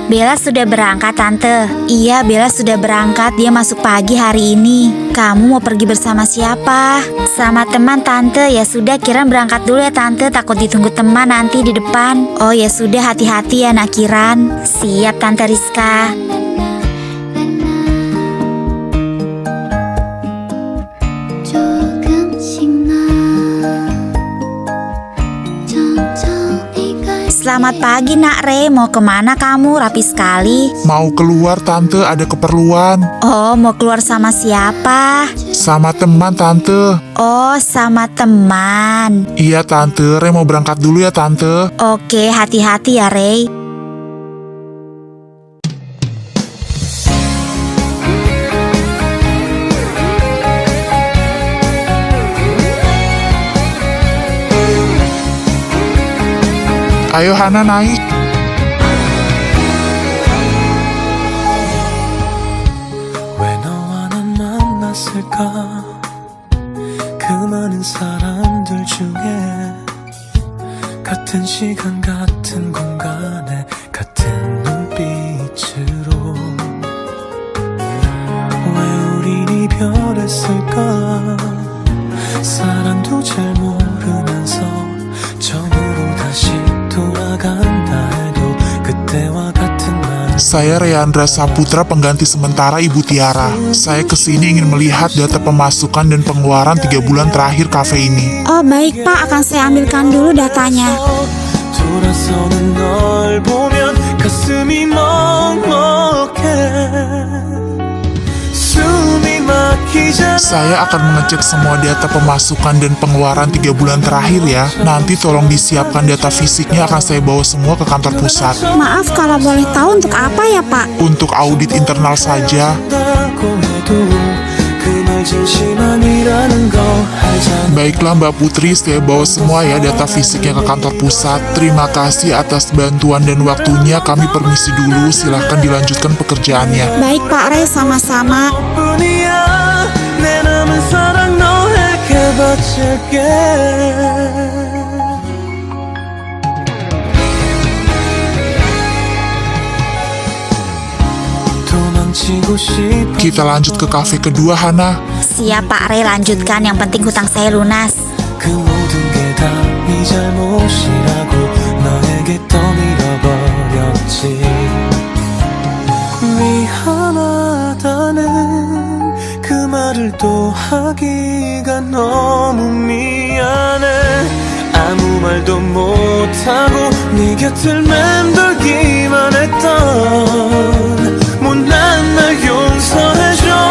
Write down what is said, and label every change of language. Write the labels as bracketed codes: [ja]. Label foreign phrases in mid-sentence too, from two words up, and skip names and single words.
[id] Bella sudah berangkat Tante. Iya, Bella sudah berangkat, dia masuk pagi hari ini. Kamu mau pergi bersama siapa? Sama teman Tante. Ya sudah, Kiran berangkat dulu ya Tante, takut ditunggu teman nanti di depan. Oh ya sudah, hati-hati ya nak Kiran. Siap Tante Rizka. [ko] 조금씩 나 천천히 갈 [id] Selamat pagi nak Re, mau kemana kamu? Rapi sekali. Mau keluar Tante, ada keperluan. Oh, mau keluar sama siapa? Sama teman Tante. Oh, sama teman. Iya Tante, Re mau berangkat dulu ya Tante. Oke, hati-hati ya Ray. Ayo Hana naik. [ko] 왜 너와 난 만났을까 그 많은 사람들 중에 같은 시간 같은 공간에 같은 눈빛으로 왜 우린 이별했을까 사랑도 잘 모르면서 처음으로 다시 돌아간다 해도 그때와 같은 말 [id] Saya Reandra Saputra, pengganti sementara Ibu Tiara. Saya kesini ingin melihat data pemasukan dan pengeluaran 3 bulan terakhir kafe ini. Oh baik Pak, akan saya ambilkan dulu datanya. [ko] 돌아서는 널 보면 가슴이 먹먹해 숨이 막히지 [id] Saya akan mengecek semua data pemasukan dan pengeluaran 3 bulan terakhir ya. Nanti tolong disiapkan data fisiknya, akan saya bawa semua ke kantor pusat. Maaf kalau boleh tahu untuk apa ya Pak? Untuk audit internal saja. [ko] 않다고 해도 그 말 진심 아니라는 거 알잖아 [id] Baiklah Mbak Putri, saya bawa semua ya data fisiknya ke kantor pusat. Terima kasih atas bantuan dan waktunya. Kami permisi dulu, silahkan dilanjutkan pekerjaannya. Baik Pak Ray, sama-sama. [ko] 뿐이야 내 남은 사랑 너에게 바칠게 도망치고 싶어 [id] Kita lanjut ke kafe kedua Hana. Siap Pak Ray, lanjutkan. Yang penting hutang saya lunas. [ko] 그 모든 게 다 네 잘못이라고 너에게 떠밀어버렸지 미안하다는 그 말을 또 하기 너무 미안해 아무 말도 못하고 네 곁을 맴돌기만 했던 못난 날 용서해줘